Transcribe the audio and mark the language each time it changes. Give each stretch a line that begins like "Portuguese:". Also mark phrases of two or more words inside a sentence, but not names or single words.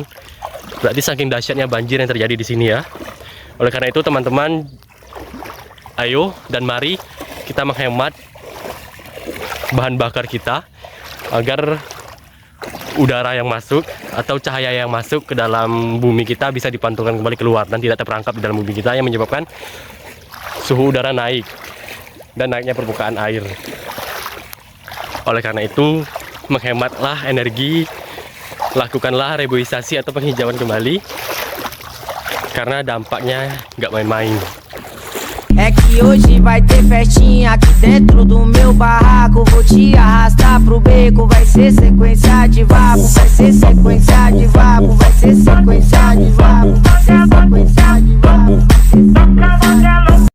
Indonesian: Berarti saking dahsyatnya banjir yang terjadi di sini ya. Oleh karena itu teman-teman, ayo dan mari kita menghemat bahan bakar kita agar udara yang masuk atau cahaya yang masuk ke dalam bumi kita bisa dipantulkan kembali keluar dan tidak terperangkap di dalam bumi kita, yang menyebabkan suhu udara naik dan naiknya permukaan air. Oleh karena itu, menghematlah energi, lakukanlah reboisasi atau penghijauan kembali, karena dampaknya nggak main-main.
Portuguese: É que hoje vai ter festinha aqui dentro do meu barraco. Vou te arrastar pro beco, vai ser sequência de vapo. Vai ser sequência de vapo, vai ser sequência de vapo. Vai ser sequência de vapo.